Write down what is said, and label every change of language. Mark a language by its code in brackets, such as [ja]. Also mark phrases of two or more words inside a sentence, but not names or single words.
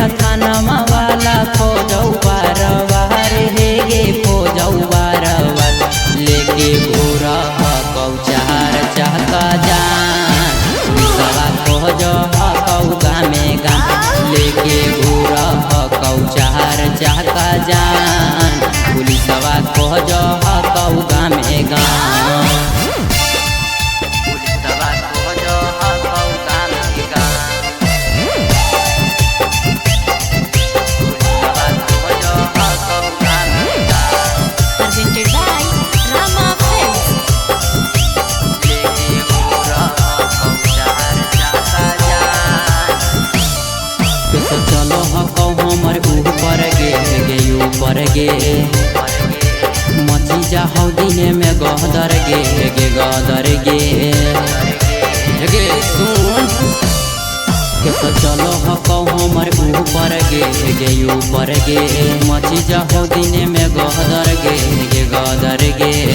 [mag] थाना मा बाला खोजौ बारवार हे गे खोजौ बारवार लेके घूर हकौ चार चाका जान पुलिसवा खोजो हकौ गामे गाम लेके घूर हकौ चार चाका जान पुलिसवा खोजो हकौ गामे गाम पुलिसवा खोजो हकौ गामे गाम [en] presented by Rama Films. [mag] चलो हकौ हमर ऊपर ऊपर गे मची जाहौ दिने में गदर गे सुन चलो हकौ हमर ऊपर गे मची जाहौ दिने में गदर गे